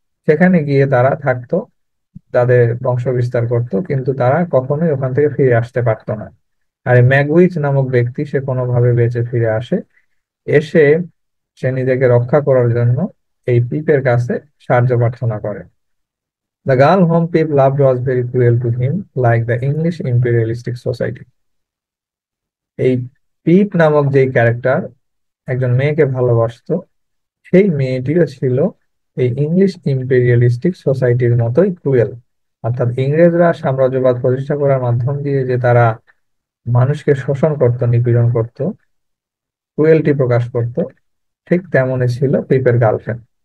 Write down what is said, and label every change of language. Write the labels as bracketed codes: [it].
[bn] সেখানে গিয়ে তারা থাকতো, তাদের বংশ বিস্তার করতো, কিন্তু তারা কখনোই ওখান থেকে ফিরে আসতে পারতো না। আর এই ম্যাগুইচ নামক ব্যক্তি সে কোনোভাবে বেঁচে ফিরে আসে। এসে সে নিজেকে রক্ষা করার জন্য এই পিপের কাছে সাহায্য প্রার্থনা করে। [en] The girl whom Pip loved was very cruel to him, like the English imperialistic society. [bn] এই পিপ নামক যে ক্যারেক্টার একজন মেয়েকে ভালোবাসতো, সেই মেয়েটিও ছিল এই ইংলিশ ইম্পেরিয়ালিস্টিক সোসাইটির মতোই ক্রুয়েল। অর্থাৎ ইংরেজরা সাম্রাজ্যবাদ প্রতিষ্ঠা করার মাধ্যম দিয়ে যে তারা মানুষকে শোষণ করত, নিপীড়ন করত, ক্রুয়েলটি প্রকাশ করত, ঠিক তেমনই ছিল পিপের গার্লফ্রেন্ড।